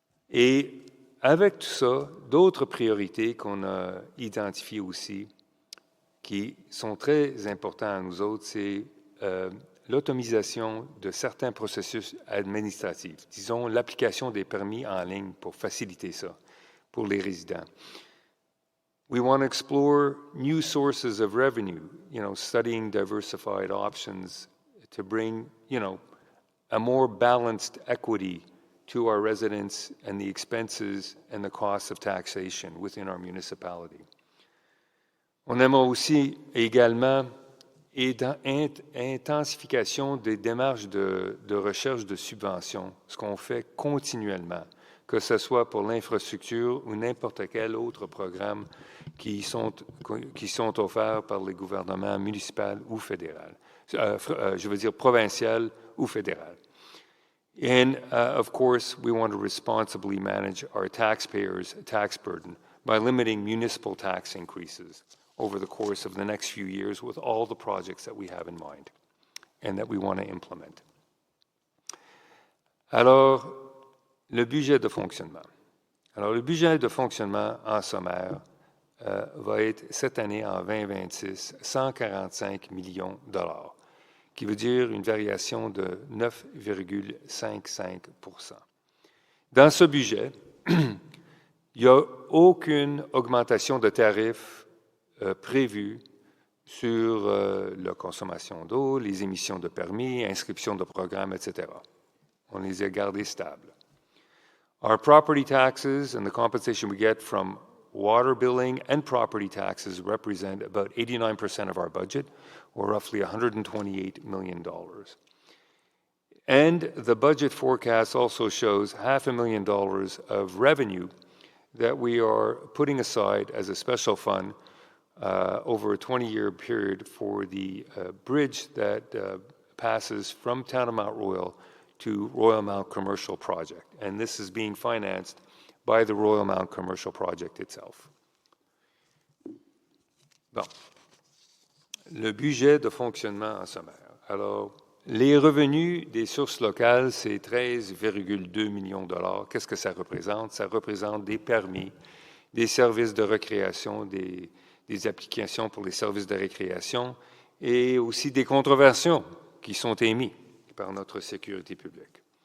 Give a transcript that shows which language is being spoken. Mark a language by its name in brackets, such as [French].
[French] Et avec tout ça, d'autres priorités qu'on a identifiées aussi, qui sont très importantes à nous autres, c'est l'automatisation de certains processus administratifs. Disons, l'application des permis en ligne pour faciliter ça pour les résidents. [English] We want to explore new sources of revenue, studying diversified options to bring, a more balanced equity to our residents and the expenses and the costs of taxation within our municipality. [French] On aimerait aussi également intensification des démarches de recherche de subventions, ce qu'on fait continuellement, que ce soit pour l'infrastructure ou n'importe quel autre programme qui sont offerts par les gouvernements municipaux ou fédéral. Je veux dire provincial ou fédéral. [English] And, of course, we want to responsibly manage our taxpayers' tax burden by limiting municipal tax increases over the course of the next few years with all the projects that we have in mind and that we want to implement. [French] Alors, le budget de fonctionnement. Alors, le budget de fonctionnement, en sommaire, va être cette année, en 2026, 145 millions de dollars, qui veut dire une variation de 9,55 %. Dans ce budget, il n'y a aucune augmentation de tarifs prévue sur la consommation d'eau, les émissions de permis, inscription de programmes, etc. On les a gardés stables. [English] Our property taxes and the compensation we get from water billing and property taxes represent about 89% of our budget, or roughly $128 million. And the budget forecast also shows $500,000 of revenue that we are putting aside as a special fund over a 20-year period for the bridge that passes from Town of Mount Royal to Royal Mount Commercial Project. And this is being financed by the Royal Mount Commercial Project itself. [French] Bon. Le budget de fonctionnement en sommaire. Alors, les revenus des sources locales, c'est 13,2 millions de dollars. Qu'est-ce que ça représente? Ça représente des permis, des services de récréation, des applications pour les services de récréation et aussi des contraventions qui sont émises par notre sécurité publique.